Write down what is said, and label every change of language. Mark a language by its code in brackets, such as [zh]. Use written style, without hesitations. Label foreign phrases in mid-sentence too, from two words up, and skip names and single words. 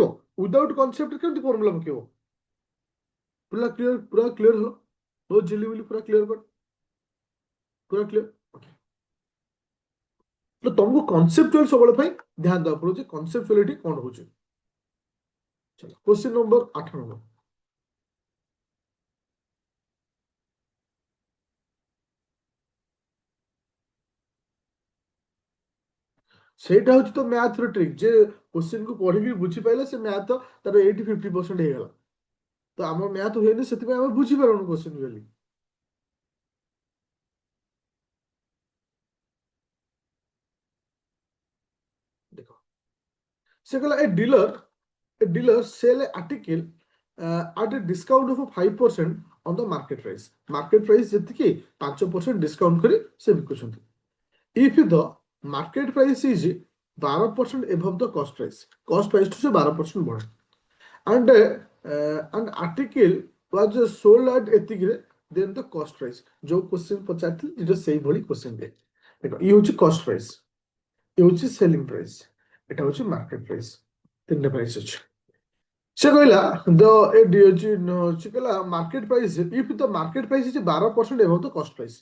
[en] without concept [or] କେମିତି ଫର୍ମୁଲା ପକେଇବ? ପୁରା କ୍ଲିୟର, ପୁରା କ୍ଲିୟର ହଲ, ବହୁତ ଝିଲି ମିଲି ପୁରା କ୍ଲିୟର କର, ପୁରା କ୍ଲିୟର। ଓକେ, ତ ତମକୁ କନସେପ୍ଚୁଆଲ ସବୁବେଳେ ପାଇଁ ଧ୍ୟାନ ଦେବାକୁ ପଡୁଛି, କନସେପ୍ଚୁଆଲିଟି କ'ଣ ହଉଛି। [hi] ଚलो [en] question number [hi] 8 नंबर। [or] ସେଇଟା ହଉଛି ତ ମ୍ୟାଥର ଟ୍ରିକ୍ ଯେ କୋଶ୍ଚିନ୍ କୁ ପଢିକି ବୁଝିପାଇଲେ ସେ ମ୍ୟାଥ ତାର 80-50% ହେଇଗଲା। ତ ଆମର ମ୍ୟାଥ ହୁଏନି ସେଥିପାଇଁ ଆମେ ବୁଝିପାରୁନୁ କୋଶ୍ଚିନ୍ ବୋଲି। ଦେଖ ସେ କହିଲା [en] a dealer sell an article at a discount of 5% on the market price। market price [or] ଯେତିକି 5% ଡିସକାଉଣ୍ଟ କରି ସେ ବିକୁଛନ୍ତି। [en] if the market price is 12% above the cost price [or] ଠୁ ସେ 12% ବଢେ [en] and an article was sold at ଏତିକିରେ then the cost price। [or] ଯୋଉ କ୍ୱେଶ୍ଚିନ୍ ପଚାରିଥିଲି ଏଇଟା ସେଇଭଳି କ୍ୱେଶ୍ଚିନ୍ ଦିଏ। ଦେଖ ଇଏ ହଉଛି [en] cost price, [or] ଇଏ ହଉଛି [en] selling price, [or] ଏଟା ହଉଛି [en] market price. [or] ତିନିଟା ପ୍ରାଇସ୍ ଅଛି। ସେ କହିଲା ସେ କହିଲା [en] market price if the market price is 12% above the cost price.